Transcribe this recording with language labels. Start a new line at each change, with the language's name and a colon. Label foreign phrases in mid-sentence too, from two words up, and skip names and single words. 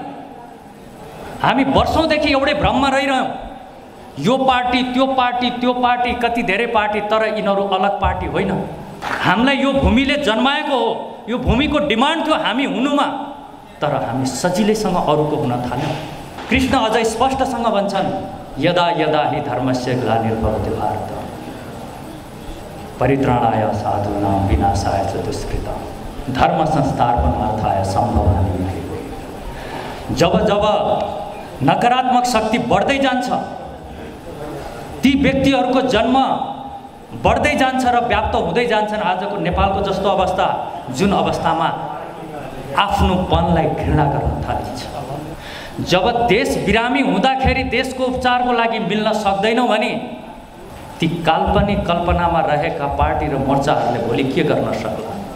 Nepali: हामी वर्षौंदेखि एउटै भ्रममा रहिरह्यौँ, यो पार्टी त्यो पार्टी त्यो पार्टी, कति धेरै पार्टी, तर यिनीहरू अलग पार्टी होइन। हामीलाई यो भूमिले जन्माएको हो, यो भूमिको डिमान्ड थियो हामी हुनुमा, तर हामी सजिलैसँग अरूको हुन थाल्यौँ। कृष्ण अझै स्पष्टसँग भन्छन्,
Sanskrit: यदा यदा हि धर्मस्य ग्लानिर्भवति भारत परित्राणाय साधूनां विनाशाय च दुष्कृताम् धर्म संस्थापनार्थाय सम्भवामि युगे।
Nepali: जब जब नकारात्मक शक्ति बढ्दै जान्छ, ती व्यक्तिहरूको जन्म बढ्दै जान्छ र व्याप्त हुँदै जान्छन्। आजको नेपालको जस्तो अवस्था, जुन अवस्थामा आफ्नोपनलाई घृणा गर्न थालिन्छ। जब देश बिरामी हुँदाखेरि देशको उपचारको लागि मिल्न सक्दैनौँ भने ती काल्पनिक कल्पनामा रहेका पार्टी र मोर्चाहरूले भोलि के गर्न सक्ला?